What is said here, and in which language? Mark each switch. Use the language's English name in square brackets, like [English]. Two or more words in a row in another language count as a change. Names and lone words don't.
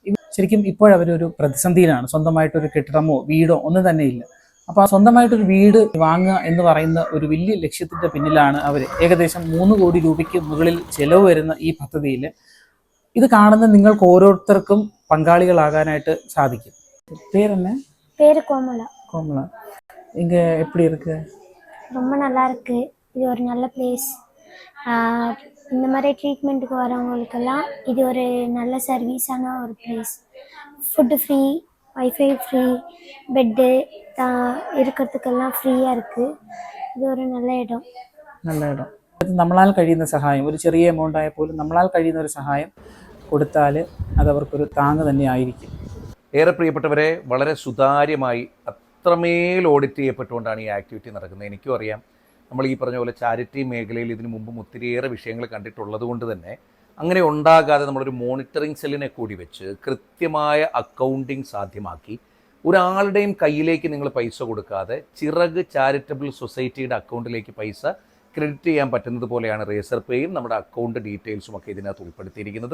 [Malayalam] ശരിക്കും ഇപ്പോഴവരൊരു പ്രതിസന്ധിയിലാണ്. സ്വന്തമായിട്ടൊരു കെട്ടിടമോ വീടോ ഒന്നും തന്നെ ഇല്ല. അപ്പോൾ ആ സ്വന്തമായിട്ടൊരു വീട് വാങ്ങുക എന്ന് പറയുന്ന ഒരു വലിയ ലക്ഷ്യത്തിൻ്റെ പിന്നിലാണ് അവർ. ഏകദേശം 3 കോടി രൂപയ്ക്ക് മുകളിൽ ചിലവ് വരുന്ന ഈ പദ്ധതിയിൽ ഇത് കാണുന്ന നിങ്ങൾക്ക് ഓരോരുത്തർക്കും പങ്കാളികളാകാനായിട്ട് സാധിക്കും. പേരെന്നെ? [Tamil] பேர் கோமலா. கோமலா. இங்க எப்படி இருக்கு? ரொம்ப நல்லா இருக்கு. இது ஒரு நல்ல பிளேஸ். இந்த மாதிரி ட்ரீட்மெண்ட்டுக்கு வரவங்களுக்கெல்லாம் இது ஒரு நல்ல சர்வீஸான ஒரு பிளேஸ். ஃபுட்டு ஃப்ரீ, வைஃபை ஃப்ரீ, பெட்டு இருக்கிறதுக்கெல்லாம் ஃப்ரீயாக இருக்குது. இது ஒரு நல்ல இடம். [Malayalam] നല്ല ഇടം. നമ്മളാൽ കഴിയുന്ന സഹായം, ഒരു ചെറിയ എമൗണ്ട് ആയാൽ പോലും നമ്മളാൽ കഴിയുന്ന ഒരു സഹായം കൊടുത്താൽ അതവർക്കൊരു താങ്ങ് തന്നെ ആയിരിക്കും. ഏറെ പ്രിയപ്പെട്ടവരെ, വളരെ സുതാര്യമായി അത്രമേൽ ഓഡിറ്റ് ചെയ്യപ്പെട്ടുകൊണ്ടാണ് ഈ ആക്ടിവിറ്റി നടക്കുന്നത്. എനിക്കും അറിയാം, നമ്മൾ ഈ പറഞ്ഞ പോലെ ചാരിറ്റി മേഖലയിൽ ഇതിനു മുമ്പും ഒത്തിരിയേറെ വിഷയങ്ങൾ കണ്ടിട്ടുള്ളത് കൊണ്ട് തന്നെ അങ്ങനെ ഉണ്ടാകാതെ നമ്മളൊരു മോണിറ്ററിംഗ് സെല്ലിനെ കൂടി വെച്ച് കൃത്യമായ അക്കൗണ്ടിങ് സാധ്യമാക്കി ഒരാളുടെയും കയ്യിലേക്ക് നിങ്ങൾ പൈസ കൊടുക്കാതെ ചിറക് ചാരിറ്റബിൾ സൊസൈറ്റിയുടെ അക്കൗണ്ടിലേക്ക് പൈസ ക്രെഡിറ്റ് ചെയ്യാൻ പറ്റുന്നത് പോലെയാണ് റേസർ പേയും നമ്മുടെ അക്കൗണ്ട് ഡീറ്റെയിൽസും ഒക്കെ ഇതിനകത്ത് ഉൾപ്പെടുത്തിയിരിക്കുന്നത്.